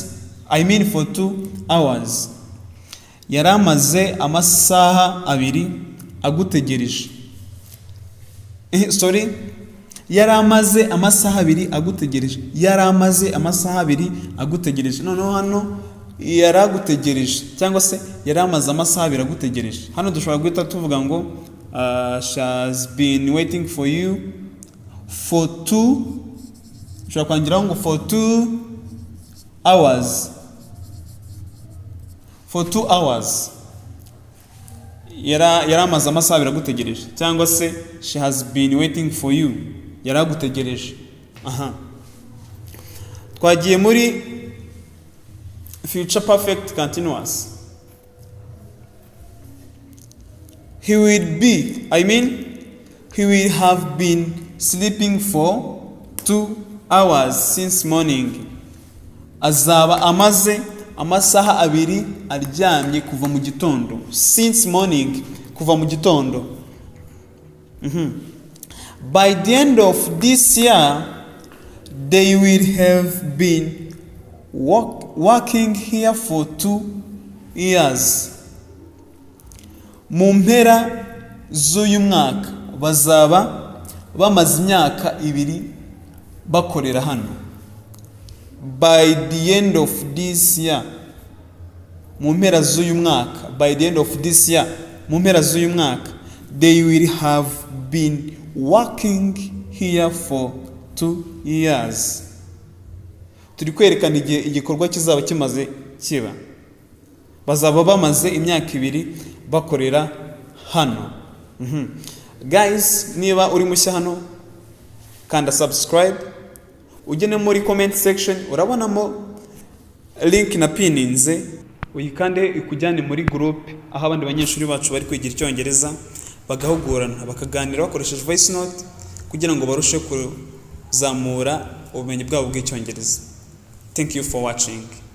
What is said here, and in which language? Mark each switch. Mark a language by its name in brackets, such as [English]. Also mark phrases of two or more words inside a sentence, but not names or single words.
[English] I mean for 2 hours. [Kinyarwanda] Yaramaze amasaha 2 agutegereje. [English] Sorry. [Kinyarwanda] Yaramaze amasaha 2 agutegereje. Yaramaze amasaha 2 agutegereje. Noneho hano yaragutegereje cyangwa se yaramaze amasaha 2 agutegereje. Hano dushobora guhita tuvuga ngo [English] she has been waiting for you for 2, [Kinyarwanda] dushobora kwangiraho ngo [English] for 2 hours. For 2 hours. [Kinyarwanda] Yaramaze amasaha 2 agutegereje cyangwa se [English] she has been waiting for you. [Kinyarwanda] Yaragutegereje. Twagiye muri [English] future perfect continuous. He will have been sleeping for 2 hours since morning. [Kinyarwanda] Azaba amaze amasaha 2 aryamye kuva mu gitondo. [English] Since morning, [Kinyarwanda] kuva mu gitondo. [English] By the end of this year, they will have been working here for 2 years. [Kinyarwanda] Mu mpera z'uyu mwaka bazaba bamaze imyaka 2 bakorera hano. [English] By the end of this year, [Kinyarwanda] mu mpera z'uyu mwaka, [English] by the end of this year, [Kinyarwanda] mu mpera z'uyu mwaka, [English] they will have been working here for 2 years. [Kinyarwanda] Turi kwerekana igihe igikorwa kizaba kimaze kiba. Bazaba bamaze imyaka 2 bakorera hano. Guys, niba uri mushya hano kanda subscribe, ugene muri [English] comment section [Kinyarwanda] urabonamo link na pininze, uyikande ikujyane muri group aho abandi banyeshuri bacu bari kwigira Icyongereza bagahugurana bakaganira bakoresheje [English] voice note [Kinyarwanda] kugira ngo barushe kuzamura ubumenyi bwabo bw'Icyongereza. [English] Thank you for watching.